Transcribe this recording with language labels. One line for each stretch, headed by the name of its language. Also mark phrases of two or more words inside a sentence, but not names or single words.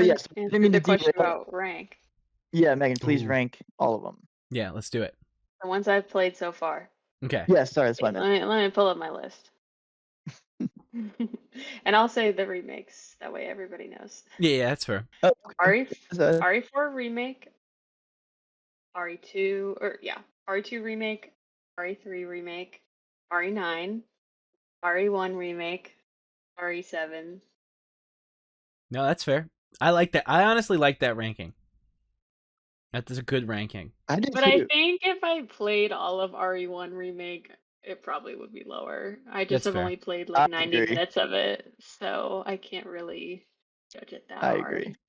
English: But yes, I answered didn't mean the to question derail. about rank. Yeah, Megan, please Ooh. rank all of them. Yeah, let's do it. The ones I've played so far. Okay. Yeah, sorry, that's what I meant. Let me pull up my list. And I'll say the remakes. That way everybody knows. Yeah, that's fair. Oh, RE4 remake, RE2 RE2 remake, RE3 remake, RE9, RE1 remake, RE7. No, that's fair. I like that. I honestly like that ranking. That is a good ranking. I did But I too. think if I played all of RE1 remake, it probably would be lower. I just That's have fair. only played I like 90 agree. minutes of it, so I can't really judge it that